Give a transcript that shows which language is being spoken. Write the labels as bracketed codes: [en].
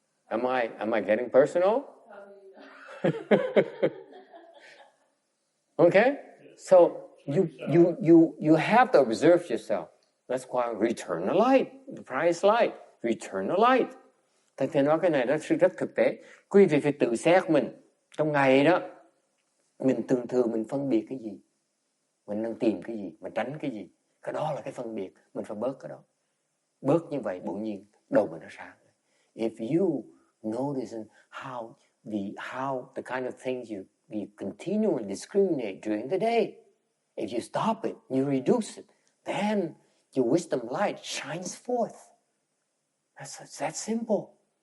[en] Am I getting personal? Okay? So you have to observe yourself. That's why return the light, the price light, return the light. [vi] Thầy nói cái này nó rất thực tế. Quý vị phải tự xét mình. Trong ngày đó, mình thường mình phân biệt cái gì? Mình đang tìm cái gì? Mình tránh cái gì? Cái đó là cái phân biệt. Mình phải bớt cái đó. Bớt như vậy, bỗng nhiên đầu mình nó sáng. [en] If you notice how the kind of things you continually discriminate during the day, if you stop it, you reduce it, then your wisdom light shines forth. That's that simple.